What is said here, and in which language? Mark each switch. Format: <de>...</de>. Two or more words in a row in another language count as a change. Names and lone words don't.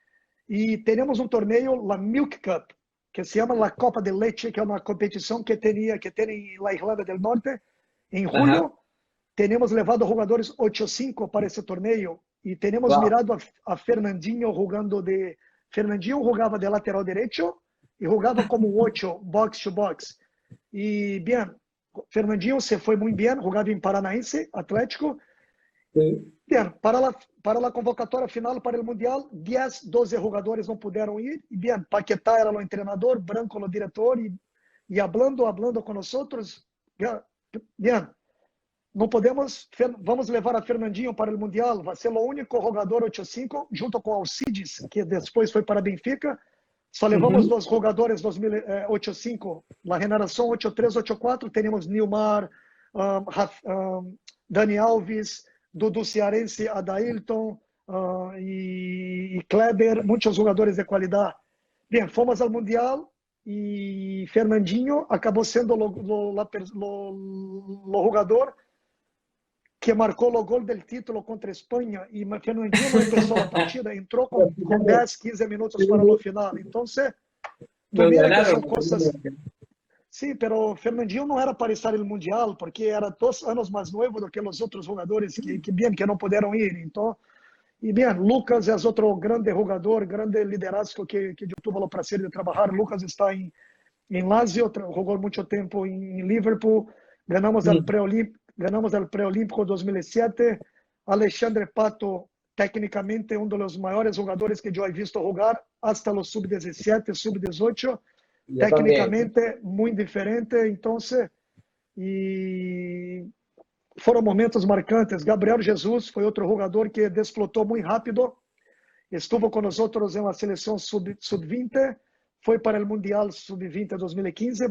<es>Y tenemos un torneo, la Milk Cup, que se llama la Copa de Leche, que es una competición que tiene en la Irlanda del Norte. En Ajá. julio, tenemos levado jugadores 8-5 para ese torneo. Y tenemos Wow. mirado a Fernandinho jugando de... Fernandinho jugaba de lateral derecho y jugaba como 8,</es> <en>box to box.</en> <es>Y bien, Fernandinho se fue muy bien, jugaba en Paranaense, Atlético. Sí. Bien, para la convocatoria final para el Mundial, 10, 12 jugadores no pudieron ir. Y bien, Paquetá era el entrenador, Branco el director, y hablando con nosotros, bien, no podemos,</es> <pt>vamos levar a Fernandinho</pt> <es>para el Mundial, va a ser</es> <pt>o único jogador 8-5, junto com Alcides, que depois foi para Benfica. Só levamos</pt> <es>Ujú.</es> <pt>dois jogadores 8-5, na geração 8-3, 8-4, teremos Nilmar, Dani Alves, Dudu Cearense, Adailton e Kleber, muitos jogadores de qualidade. Bem, fomos ao Mundial e Fernandinho acabou sendo o jogador que marcou o gol</pt> <es>del título</es> <pt>contra Espanha e Fernandinho não começou a partida, entrou com</pt> <es>Fíjate,</es> <pt>10, 15 minutos para o</pt> <es>sí,</es> <pt>final. Então, tu</pt> <es>nos mira que ganaron.</es> <pt>são coisas. Sim, pero Fernandinho não era para estar no Mundial, porque era 2 anos mais novo do que os outros jogadores que não puderam ir. Então, e bem, Lucas é outro grande jogador, grande liderazgo que eu tive o prazer de trabalhar. Lucas está em Lazio, jogou muito tempo em Liverpool. Mm.</pt> <es>Ganamos el Preolímpico 2007.</es> <pt>Alexandre Pato, técnicamente, um dos maiores jogadores que eu</pt> <es>he visto</es> <pt>jogar,</pt> <es>hasta los sub-17, sub-18. Yo también. Técnicamente,</es> <pt>muito diferente. Então, e foram momentos marcantes. Gabriel Jesus foi outro jogador que desplotou muito rápido. Estuvo com nós na seleção sub-20, foi para o Mundial sub-20 2015.</pt>